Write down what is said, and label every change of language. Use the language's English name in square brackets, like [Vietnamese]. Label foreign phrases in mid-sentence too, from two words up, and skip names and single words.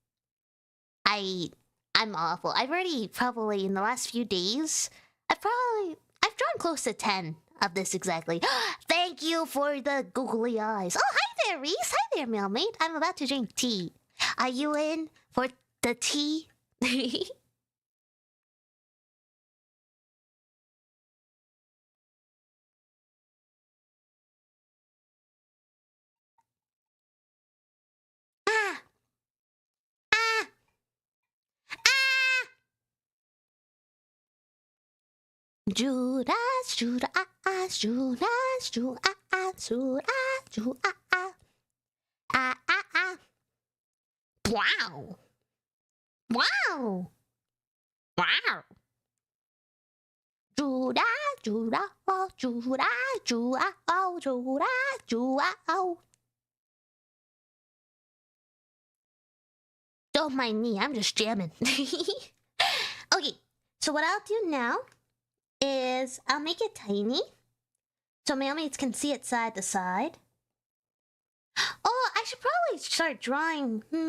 [English] I'm awful. I've already probably, in the last few days, I've drawn close to 10 of this exactly. Thank you for the googly eyes. Oh, hi there, Reese. Hi there, Mailmate. I'm about to drink tea. Are you in for the tea? Ah! Ah! Ah! Judas, Judas, Judas, Judas, Judas, Judas. Ah, ah, ah. Wow. Wow. Wow. Judah, Judah, oh, Judah, Judah, oh, Judah, Judah, oh. Don't mind me, I'm just jamming. Okay, so what I'll do now is I'll make it tiny so mailmates can see it side to side. Oh, I should probably start drawing.